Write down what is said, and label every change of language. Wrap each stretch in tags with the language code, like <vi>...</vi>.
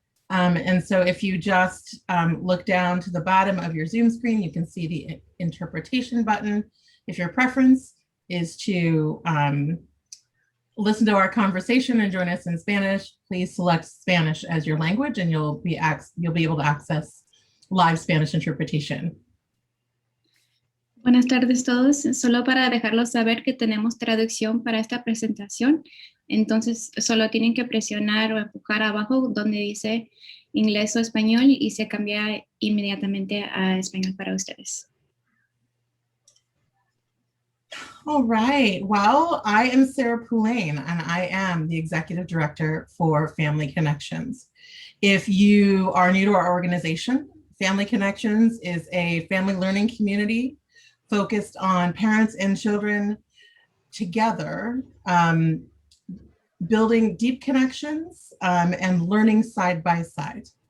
<en>And so if you just look down to the bottom of your Zoom screen, you can see the interpretation button. If your preference is to listen to our conversation and join us in Spanish, please select Spanish as your language and you'll be able to access live Spanish interpretation.</en> <es>Buenas tardes todos. Solo para dejarlos saber que tenemos traducción para esta presentación. Entonces solo tienen que presionar o empujar abajo donde dice inglés o español y se cambia inmediatamente a español para ustedes.</es> <en>All right. Well, I am Sarah Poulain, and I am the Executive Director for Family Connections. If you are new to our organization, Family Connections is a family learning community focused on parents and children together, building deep connections and learning side by side.</en>